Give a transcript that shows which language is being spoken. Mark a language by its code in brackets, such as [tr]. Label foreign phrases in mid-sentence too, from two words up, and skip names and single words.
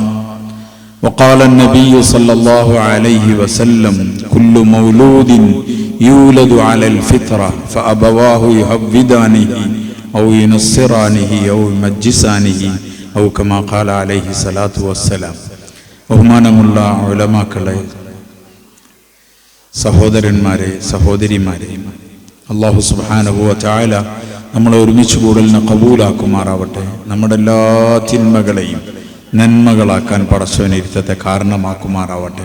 [ar] وقال النبي صلى الله عليه وسلم كل مولود يولد على الفطرة فأبواه يهودانه أو ينصرانه أو يمجسانه أو كما قال عليه الصلاة والسلام. [ml] ബഹുമാനമുള്ള ഉലമാക്കളെ, സഹോദരന്മാരെ, സഹോദരിമാരെ, അല്ലാഹു [ar] سبحانه وتعالى [ml] നമ്മളെ ഒരുമിച്ച് കൂടലിനെ കബൂലാക്കുമാറാവട്ടെ. നമ്മുടെ എല്ലാ തിന്മകളെയും നന്മകളാക്കാൻ പടച്ചവൻ ഇരുത്തത്തെ കാരണമാക്കുമാറാവട്ടെ.